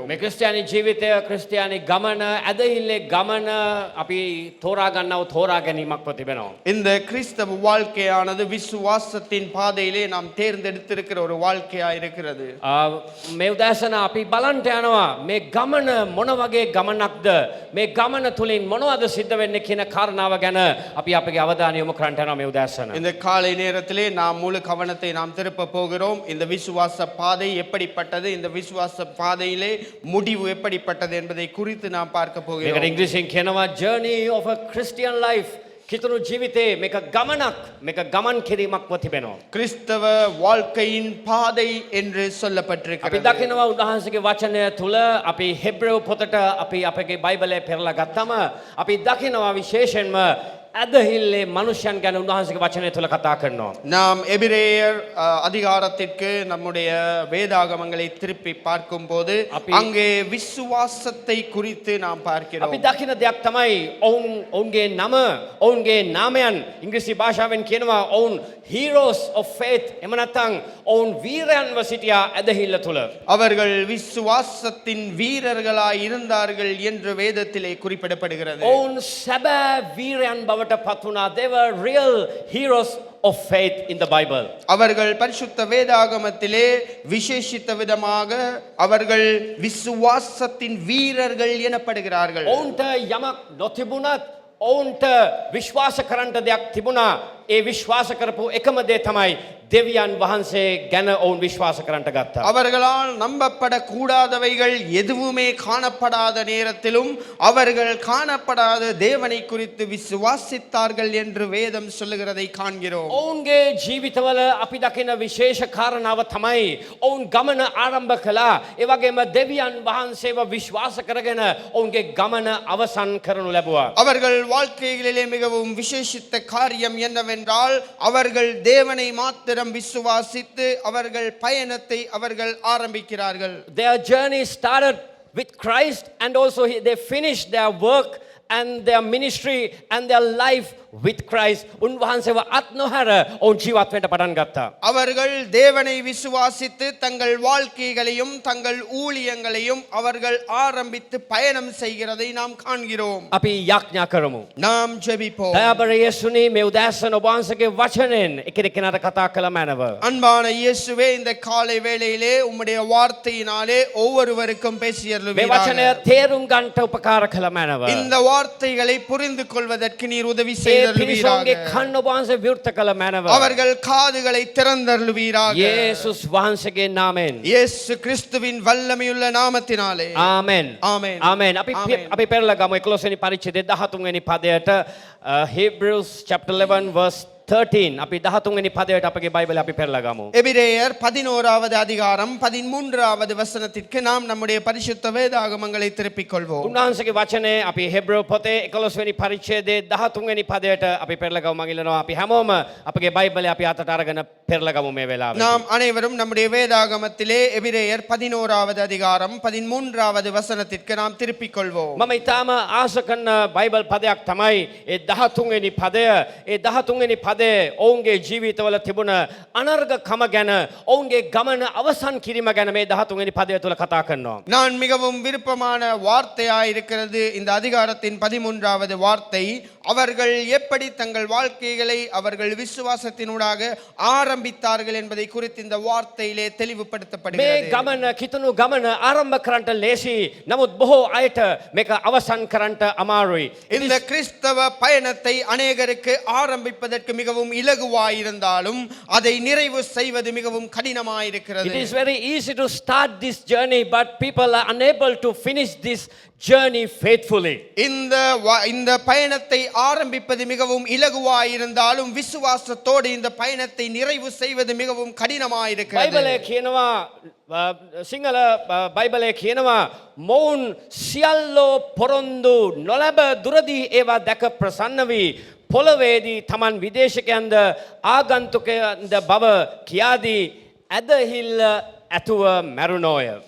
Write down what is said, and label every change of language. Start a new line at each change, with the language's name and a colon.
Sinhala: මේ ක්‍රිස්තියානි ජීවිතය ක්‍රිස්තියානි ගමන ඇදහිල්ලේ ගමන අපි තෝරා ගන්නව තෝරා ගැනීමක් තිබෙනවා.
Tamil: இந்த கிறிஸ்தவ வாழ்க்கையானது விசுவாசத்தின் பாதையிலே நாம் தேர்ந்தெடுத்திருக்கிற ஒரு வாழ்க்கையா இருக்கிறது.
Sinhala: මේ උදෑසන අපි බලන්ට යනවා මේ ගමන මොන වගේ ගමනක්ද මේ ගමන තුලින් මොනවද සිද්ධ වෙන්නේ කියන කාරණාව ගැන අපි අපගේ අවධානය යොමු කරන්න යනවා මේ උදෑසන.
Tamil: இந்த காலை நேரத்திலே நாம் முழு கவனத்தை நாம் திருப்ப போகிறோம். இந்த விசுவாச பாதை எப்படிப்பட்டது, இந்த விசுவாச பாதையிலே முடிவு எப்படிப்பட்டது என்பதை குறித்து நாம் பார்க்க போகிறோம்.
Sinhala: මේකට ඉංග්‍රීසියෙන් කියනවා
English: journey of a Christian life.
Sinhala: කිතුණු ජීවිතේ මේක ගමනක් මේක ගමන් කිරීමක්ව තිබෙනවා.
Tamil: கிறிஸ்தவ வாழ்க்கையின் பாதை என்று
Sinhala: අපි
Tamil: சொல்லப்பட்டிருக்கிறது.
Sinhala: දකිනවා උන්වහන්සේගේ වචනය තුල අපි හෙබ්‍රේව පොතට අපි අපගේ බයිබලය පෙරලා ගත්තම අපි දකිනවා විශේෂයෙන්ම ඇදහිල්ලේ මනුෂ්‍යයන් ගැන උන්වහන්සේගේ වචනය තුල කතා කරනවා.
Tamil: நாம் எபிரேயர் அதிகாரத்திற்கு நம்முடைய வேதாகமங்களை திருப்பி பார்க்கும்போது அங்கே விசுவாசத்தை குறித்து நாம் பார்க்கிறோம்.
Sinhala: අපි දකින දෙයක් තමයි ඔවුන්ගේ නම ඔවුන්ගේ නාමයන් ඉංග්‍රීසි භාෂාවෙන් කියනවා ඔවුන්
English: heroes of faith
Sinhala: එහෙම නැත්නම් ඔවුන් වීරයන්ව සිටියා ඇදහිල්ල තුල.
Tamil: அவர்கள் விசுவாசத்தின் வீரர்களாய் இருந்தார்கள் என்று வேதத்திலே குறிப்பிடப்படுகிறது.
Sinhala: ඔවුන් සැබෑ වීරයන් බවට පත් වුණා.
English: They were real heroes of faith in the Bible.
Tamil: அவர்கள் பரிசுத்த வேதாகமத்திலே விசேஷித்த விதமாக அவர்கள் விசுவாசத்தின் வீரர்கள் எனப்படுகிறார்கள்.
Sinhala: ඔවුන්ට යමක් නොතිබුණත් ඔවුන්ට විශ්වාස කරන්න දෙයක් තිබුණා. ඒ විශ්වාස කරපු එකම දේ තමයි දෙවියන් වහන්සේ ගැන ඔවුන් විශ්වාස කරන්නට ගත්තා.
Tamil: அவர்களால் நம்பப்படக்கூடாதவைகள் எதுவுமே காணப்படாத நேரத்திலும் அவர்கள் காணப்படாத தேவனை குறித்து விசுவாசித்தார்கள் என்று வேதம் சொல்லுகிறதை காண்கிறோம்.
Sinhala: ඔවුන්ගේ ජීවිතවල අපි දකින විශේෂ කාරණාව තමයි ඔවුන් ගමන ආරම්භ කළා. ඒ වගේම දෙවියන් වහන්සේව විශ්වාස කරගෙන ඔවුන්ගේ ගමන අවසන් කරනු ලැබුවා.
Tamil: அவர்கள் வாழ்க்கைகளிலே மிகவும் விசேஷித்த காரியம் என்னவென்றால் அவர்கள் தேவனை மாத்திரம் விசுவாசித்து அவர்கள் பயணத்தை அவர்கள் ஆரம்பிக்கிறார்கள்.
English: Their journey started with Christ and also they finished their work and their ministry and their life with Christ.
Sinhala: උන්වහන්සේව අත් නොහැර ඔවුන් ජීවත් වෙන්න පටන් ගත්තා.
Tamil: அவர்கள் தேவனை விசுவாசித்து தங்கள் வாழ்க்கைகளையும் தங்கள் ஊழியங்களையும் அவர்கள் ஆரம்பித்து பயணம் செய்கிறதை நாம் காண்கிறோம்.
Sinhala: අපි යාඥා කරමු.
Tamil: நாம் ஜெபிப்போம்.
Sinhala: දයාබර යේසුනි මේ උදෑසන ඔබ වහන්සේගේ වචනෙන් එකිනෙකාට කතා කළ මැනව.
Tamil: அன்பான இயேசுவே, இந்த காலை வேளையிலே உம்முடைய வார்த்தையினாலே ஒவ்வொருவருக்கும்
Sinhala: මේ
Tamil: பேசியருளுவீராக.
Sinhala: වචනය තේරුම් ගන්නට උපකාර කළ මැනව.
Tamil: இந்த வார்த்தைகளை புரிந்து கொள்வதற்கு நீர் உதவி
Sinhala: ඒ
Tamil: செய்தருளுவீராக.
Sinhala: පිරිසොන්ගේ කන් ඔබ වහන්සේ විවෘත කළ මැනව.
Tamil: அவர்கள் காதுகளை திறந்தருளுவீராக.
Sinhala: යේසුස් වහන්සේගේ නාමයෙන්.
Tamil: இயேசு கிறிஸ்துவின் வல்லமையுள்ள நாமத்தினாலே.
Sinhala: ආමෙන්.
Tamil: ஆமென்.
Sinhala: ආමෙන්. අපි පෙරලා ගමු 11 වෙනි පරිච්ඡේදයේ 13 වෙනි පදයට
English: Hebrews chapter 11 verse 13.
Sinhala: අපි 13 වෙනි පදයට අපගේ බයිබලය අපි පෙරලා ගමු.
Tamil: எபிரேயர் 11வது அதிகாரம் 13வது வசனத்திற்கு நாம் நம்முடைய பரிசுத்த வேதாகமங்களை திருப்பிக் கொள்வோம்.
Sinhala: උන්වහන්සේගේ වචනේ අපි හෙබ්‍රේව පොතේ 11 වෙනි පරිච්ඡේදයේ 13 වෙනි පදයට අපි පෙරලා ගමු. මම ඉල්ලනවා අපි හැමෝම අපගේ බයිබලය අපි අතට අරගෙන පෙරලා ගමු මේ වෙලාවේ.
Tamil: நாம் அனைவரும் நம்முடைய வேதாகமத்திலே எபிரேயர் 11வது அதிகாரம் 13வது வசனத்திற்கு நாம் திருப்பிக் கொள்வோம்.
Sinhala: මම ඊටාම ආස කරන බයිබල් පදයක් තමයි ඒ 13 වෙනි පදය. ඒ 13 වෙනි පදේ ඔවුන්ගේ ජීවිතවල තිබුණ අනර්ගකම ගැන ඔවුන්ගේ ගමන අවසන් කිරීම ගැන මේ 13 වෙනි පදය තුල කතා කරනවා.
Tamil: நான் மிகவும் விருப்பமான வார்த்தையாய் இருக்கிறது இந்த அதிகாரத்தின் 13வது வார்த்தை. அவர்கள் எப்படி தங்கள் வாழ்க்கைகளை அவர்கள் விசுவாசத்தினூடாக ஆரம்பித்தார்கள் என்பதை குறித்து இந்த வார்த்தையிலே
Sinhala: මේ
Tamil: தெளிவுபடுத்தப்படுகிறது.
Sinhala: ගමන කිතුණු ගමන ආරම්භ කරන්නට ලේසි. නමුත් බොහෝ අයට මේක අවසන් කරන්නට අමාරුයි.
Tamil: இந்த கிறிஸ்தவ பயணத்தை அநேகருக்கு ஆரம்பிப்பதற்கு மிகவும் இலகுவாயிருந்தாலும் அதை நிறைவு செய்வது மிகவும்
English: It
Tamil: கடினமாயிருக்கிறது.
English: is very easy to start this journey but people are unable to finish this journey faithfully.
Tamil: இந்த பயணத்தை ஆரம்பிப்பது மிகவும் இலகுவாயிருந்தாலும் விசுவாசத்தோடு இந்த பயணத்தை நிறைவு செய்வது மிகவும் கடினமாயிருக்கிறது.
Sinhala: බයිබලයේ කියනවා සිංහල බයිබලයේ කියනවා මොවුන් සියල්ලෝ පොරොන්දු නොලැබ දුරදී ඒවා දැක ප්‍රසන්න වී පොළවේදී තමන් විදේශකයන්ද ආගන්තුකයන්ද බව කියාදී ඇදහිල්ල ඇතුව මැරුණෝය.